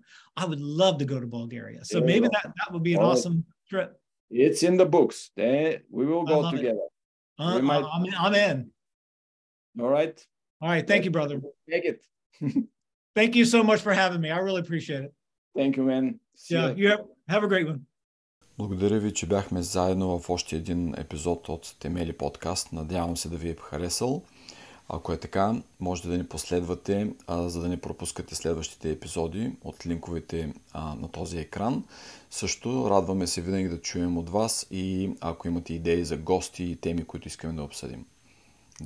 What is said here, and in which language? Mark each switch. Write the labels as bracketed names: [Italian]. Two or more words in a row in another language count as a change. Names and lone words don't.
[English] I would love to go to Bulgaria. So maybe that would be an awesome trip. It's in the books. We will go together. I'm in. All right. All right. Thank you, brother. Take it. Thank you so much for having me. I really appreciate it. Thank you, man. You have a great one. [Bulgarian] Благодаря ви, че бяхме заедно в още един епизод от Темели подкаст. Надявам се да ви е харесал. Ако е така, можете да ни последвате, за да не пропускате следващите епизоди от линковете на този екран. Също радваме се винаги да чуем от вас и ако имате идеи за гости и теми, които искаме да обсъдим.